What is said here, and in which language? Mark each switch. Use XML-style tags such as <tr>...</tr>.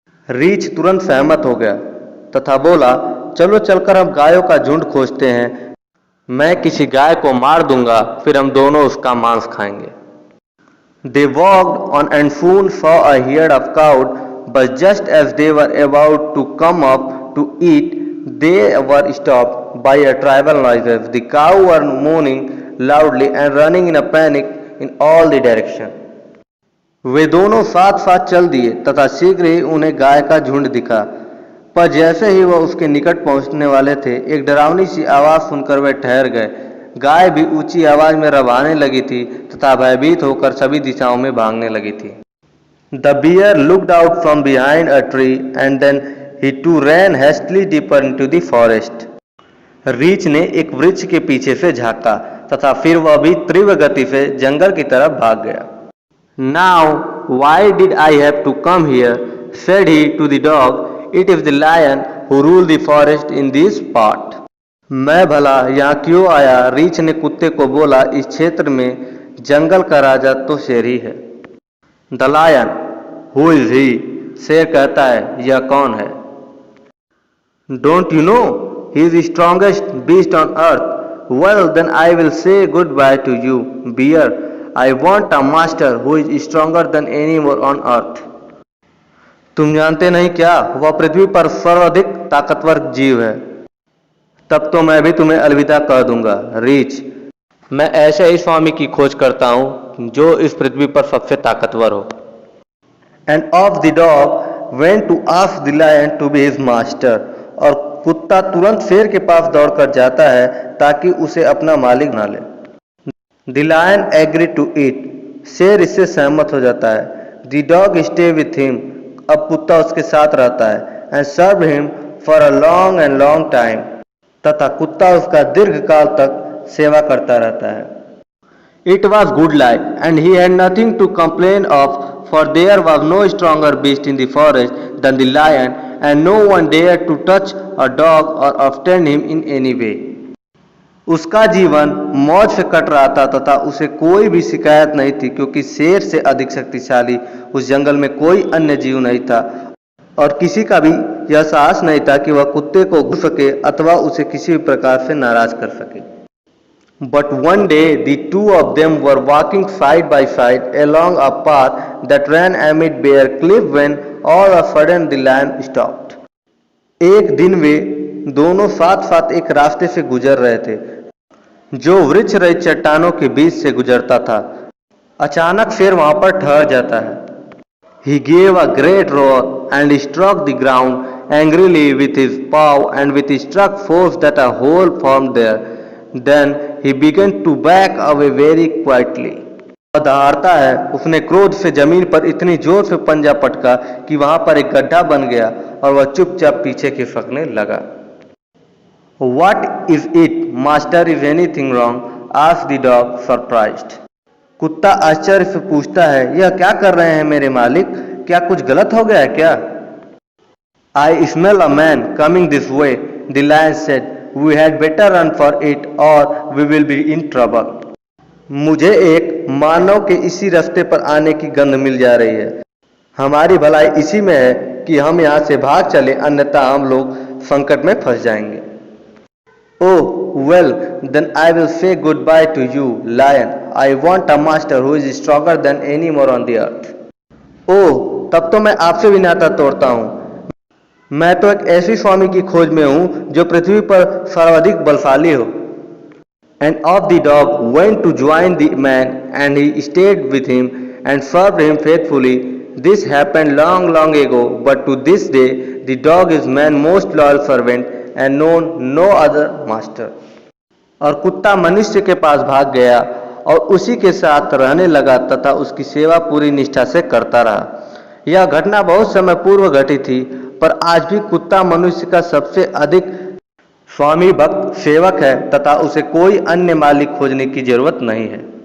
<hi>रीछ तुरंत सहमत हो गया तथा बोला, चलो चलकर हम गायों का झुंड खोजते हैं. मैं किसी गाय को मार दूंगा, फिर हम दोनों उसका मांस खाएंगे.</hi> <en>They walked on and soon saw a herd of cows, but just as they were about to come up to eat, they were stopped by a tribal noises. The cows were moaning loudly and running in a panic in all the direction.</en> <hi>वे दोनों साथ साथ चल दिए तथा शीघ्र ही उन्हें गाय का झुंड दिखा, पर जैसे ही वह उसके निकट पहुंचने वाले थे, एक डरावनी सी आवाज सुनकर वे ठहर गए. गाय भी ऊंची आवाज में रबाने लगी थी तथा भयभीत होकर सभी दिशाओं में भागने लगी थी.</hi> <en>The bear looked out from behind a tree and then he too ran hastily deeper into the forest.</en> <hi>रीछ ने एक वृक्ष के पीछे से झांका तथा फिर वह भी तीव्र गति से जंगल की तरफ भाग गया.</hi> <en>Now, why did I have to come here? Said he to the dog. It is the lion who rules the forest in this part.</en> <hi>मैं भला यहाँ क्यों आया? रीछ ने कुत्ते को बोला, इस क्षेत्र में जंगल का राजा तो शेर ही है.</hi> <en>The lion, who is he?</en> <hi>शेर कहता है, यह कौन है?</hi> <en>Don't you know he is the strongest beast on earth? Well, then I will say goodbye to you, bear. I want a master who is stronger than any more on earth.</en> <hi>तुम जानते नहीं क्या, वह पृथ्वी पर सर्वाधिक ताकतवर जीव है। तब तो मैं भी तुम्हें अलविदा कह दूंगा, रीच। मैं ऐसे ही स्वामी की खोज करता हूँ जो इस पृथ्वी पर सबसे ताकतवर हो।</hi> <en>And of the dog went to ask the lion to be his master.</en> <hi>और कुत्ता तुरंत शेर के पास दौड़कर जाता है ताकि उसे अपना मालिक बना ले।</hi> <en>The lion agree to it.</en> <hi>शेर इससे सहमत हो जाता है।</hi> <en>The dog stay with him.</en> <hi>अब कुत्ता उसके साथ रहता है।</hi> <en>And serve him for a long and long time.</en> <hi>तथा कुत्ता उसका दीर्घ काल तक सेवा करता रहता है।</hi> <en>It was good life, and he had nothing to complain of, for there was no stronger beast in the forest than the lion, and no one dared to touch a dog or offend him in any way.</en> <hi>उसका जीवन मौज से cut रहा था तथा उसे कोई भी शिकायत नहीं थी, क्योंकि शेर से अधिक शक्तिशाली उस जंगल में कोई अन्य जीव नहीं था और किसी का भी यह साहस नहीं था कि वह कुत्ते को घूर सके अथवा उसे किसी भी प्रकार से नाराज कर सके।</hi> <en>But one day the two of them were walking side by side along a path that ran amid bare cliff when all of a sudden the lion stopped.</en> <hi>एक दिन वे दोनों साथ साथ एक रास्ते से गुजर रहे थे जो वृक्ष रहित चट्टानों के बीच से गुजरता था। अचानक शेर वहां पर ठहर जाता है।</hi> <en>He gave a great roar and struck the ground angrily with his paw and with his struck force that a hole formed there. Then he began to back away very quietly.</en> <hi>वह दहाड़ता है। उसने क्रोध से जमीन पर इतनी जोर से पंजा पटका कि वहां पर एक गड्ढा बन गया और वह चुपचाप पीछे खिसकने लगा।</hi> <en>What is it, master? Is anything wrong? asked the dog, surprised.</en> <hi>कुत्ता आश्चर्य से पूछता है, यह क्या कर रहे हैं मेरे मालिक? क्या कुछ गलत हो गया है क्या?</hi> <en>I smell a man coming this way, the lion said. We had better run for it or we will be in trouble.</en> <hi>मुझे एक मानव के इसी रास्ते पर आने की गंध मिल जा रही है। हमारी भलाई इसी में है कि हम यहाँ से भाग चले, अन्यथा हम लोग संकट में फंस जाएंगे।</hi> <en>Oh, well, then I will say goodbye to you, lion. I want a master who is stronger than any more on the earth.</en> <hi>Oh, तब तो मैं आपसे भी नाता तोड़ता हूँ। मैं तो एक ऐसी स्वामी की खोज में हूँ जो पृथ्वी पर सर्वाधिक बलशाली हो।</hi> <en>And off the dog went to join the man, and he stayed with him and served him faithfully. This happened long, long ago, but to this day the dog is man's most loyal servant and known no other master.</en> <hi>और कुत्ता मनुष्य के पास भाग गया और उसी के साथ रहने लगा तथा उसकी सेवा पूरी निष्ठा से करता रहा। यह घटना बहुत समय पूर्व घटी थी, पर आज भी कुत्ता मनुष्य का सबसे अधिक स्वामी भक्त सेवक है तथा उसे कोई अन्य मालिक खोजने की जरूरत नहीं है।</hi>